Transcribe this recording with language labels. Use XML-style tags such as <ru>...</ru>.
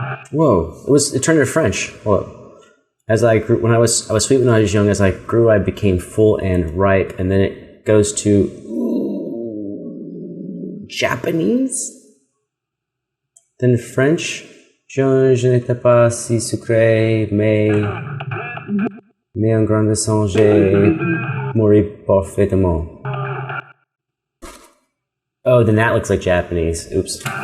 <en>Whoa! It turned to French. Whoa. As I grew, I was sweet when I was young. As I grew, I became full and ripe, and then it goes to Japanese, then French.</en> <fr>Je n'étais pas si sucré, mais en grandissant, j'ai mouru parfaitement.</fr> <en>Oh, then that looks like Japanese. Oops.</en>